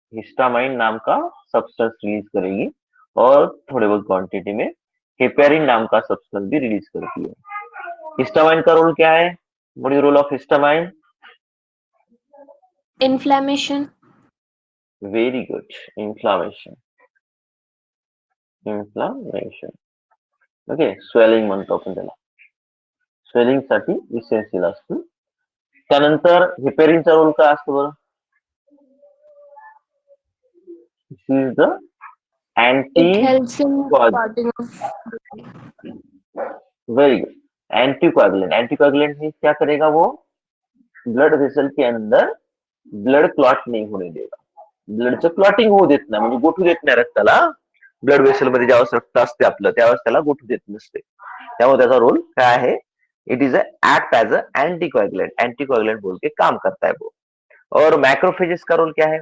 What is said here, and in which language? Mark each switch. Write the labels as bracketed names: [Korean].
[Hindi] Histamine नाम का substance release करेगी, और थोड़े बहुत क्वांटिटी में हेपेरिन नाम का सब्सटेंस भी रिलीज करती है. हिस्टामाइन का रोल क्या है? [English] What is role of histamine? Inflammation. Very good, inflammation. Inflammation. [Marathi] Okay, swelling म्हणतो आपण त्याला. स्वेलिंग साठी इसेन्शियल असतं. त्यानंतर हेपेरिनचा रोल काय असतो बरं? [English] She is the It anti helps in cause clotting of very good. Anticoagulant. [Hindi] Anticoagulant means क्या करेगा वो? ब्लड वेसल के अंदर ब्लड क्लॉट नहीं होने देगा. [Marathi] ब्लडचं क्लॉटिंग होऊ देत नाही, म्हणजे गोठू देत नाही रक्ताला. ब्लड वेसल मध्ये ज्यावेळेस रक्त असते आपलं त्यावेळेस त्याला गोठू देत नसते. त्यामुळे त्याचा रोल काय आहे? [English] It is act as anticoagulant. [Hindi] Anticoagulant बोल के काम करता है वो. और मैक्रोफेजेस का रोल क्या है?